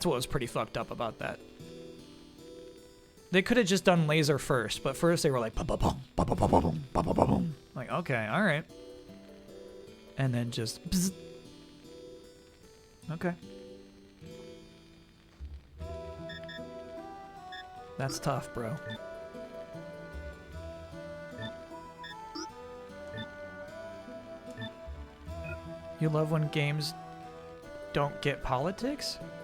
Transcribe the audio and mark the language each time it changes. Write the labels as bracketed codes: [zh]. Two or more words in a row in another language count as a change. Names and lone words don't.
[en] That's what was pretty fucked up about that. They could have just done laser first, but first they were like, ba-ba-boom, ba-ba-ba-boom, ba-ba-ba-boom. Like, okay, all right. And then just, bzz. Okay. That's tough, bro. You love when games don't get politics?